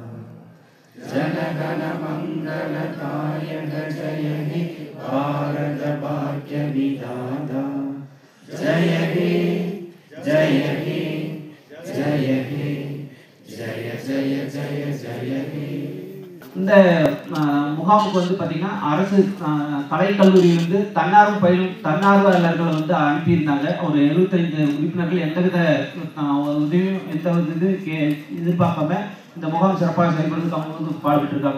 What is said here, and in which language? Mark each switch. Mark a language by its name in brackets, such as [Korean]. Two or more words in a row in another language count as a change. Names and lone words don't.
[Bangla] জনগণ মঙ্গলদায়ক জয় হে ভারত ভাগ্য বিধাতা, জয় হে জয় হে জয় হে জয় জয় জয় জয় হে. [Tamil] இந்த முகாமுக்கு வந்து பார்த்தீங்கன்னா அரசு கலைக்கல்லூரியிலிருந்து தன்னார்வ பயிலும் தன்னார்வலர்கள் வந்து அனுப்பியிருந்தாங்க. ஒரு 75 உறுப்பினர்கள் எந்தவித உதவியும் எதிர்பார்க்காம இந்த முகாம் சிறப்பாக செயல்படுறதுக்கு அவங்க வந்து பாடுபட்டுருக்காங்க.